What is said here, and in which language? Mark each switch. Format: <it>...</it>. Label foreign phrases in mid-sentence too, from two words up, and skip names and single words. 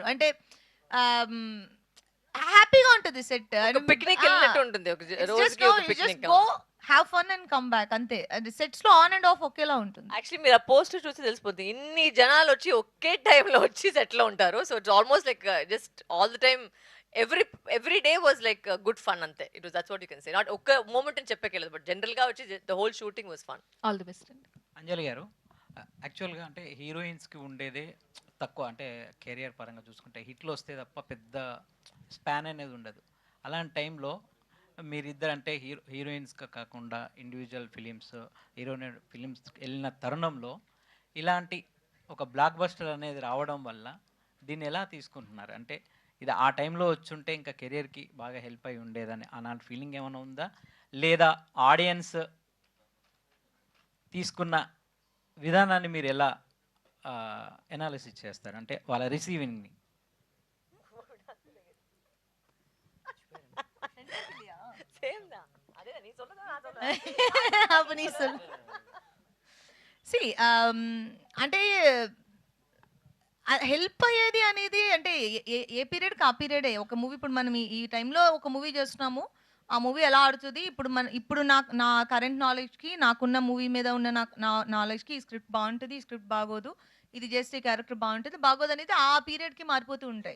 <te>అంటే హ్యాపీగా ఉంటుంది సెట్. పిక్నిక్ వెళ్ళినట్టు ఉంటుంది. ఒక రోజుకి ఒక పిక్నిక్.</te> <en>go have fun and come back</en> <te>అంతే. అది సెట్స్ లో</te> <en>on and off</en> <te>ఒకేలా ఉంటుంది. యాక్చువల్లీ మీరు ఆ పోస్టర్ చూసి తెలిసిపోతుంది ఇన్ని జనాలు వచ్చి ఒకే టైంలో వచ్చి సెట్ లో ఉంటారు.</te> <en>So it's almost like just all the time every day was like good fun అంతే. It was that's what you can say.</en> <te>నాట్ ఒక్క మూమెంట్ అని చెప్పలేదు బట్ జనరల్ గా వచ్చి</te> <en>the whole shooting was fun. All the best అండి.</en> <te>అంజలి గారు, యాక్చువల్గా అంటే హీరోయిన్స్కి ఉండేదే తక్కువ. అంటే కెరియర్ పరంగా చూసుకుంటే హిట్లు వస్తే తప్ప పెద్ద స్పాన్ అనేది ఉండదు. అలాంటి టైంలో మీరిద్దరు అంటే హీరోయిన్స్గా కాకుండా ఇండివిజువల్ హీరోయిన్ ఫిలిమ్స్ వెళ్ళిన తరుణంలో ఇలాంటి ఒక బ్లాక్ బస్టర్ అనేది రావడం వల్ల దీన్ని ఎలా తీసుకుంటున్నారు? అంటే ఇది ఆ టైంలో వచ్చుంటే ఇంకా కెరియర్కి బాగా హెల్ప్ అయి ఉండేదని అలాంటి ఫీలింగ్ ఏమైనా ఉందా, లేదా ఆడియన్స్ తీసుకున్న విధానాన్ని మీరు ఎలా ఎనాలిసిస్ చేస్తారు, అంటే వాళ్ళ రిసీవింగ్ని?</te> <ta>அப்ப நீ சொல்லு.</ta> <en>See,</en> <te>అంటే హెల్ప్ అయ్యేది అనేది అంటే ఏ పీరియడ్కి ఆ పీరియడే. ఒక మూవీ ఇప్పుడు మనం ఈ టైంలో ఒక మూవీ చేస్తున్నాము, ఆ మూవీ ఎలా ఆడుతుంది, ఇప్పుడు నా కరెంట్ నాలెడ్జ్కి, నాకున్న మూవీ మీద ఉన్న నా నాలెడ్జ్కి ఈ స్క్రిప్ట్ బాగుంటుంది, ఈ స్క్రిప్ట్ బాగోదు, ఇది చేస్తే క్యారెక్టర్ బాగుంటుంది బాగోదు అనేది ఆ పీరియడ్కి మారిపోతూ ఉంటాయి.</te>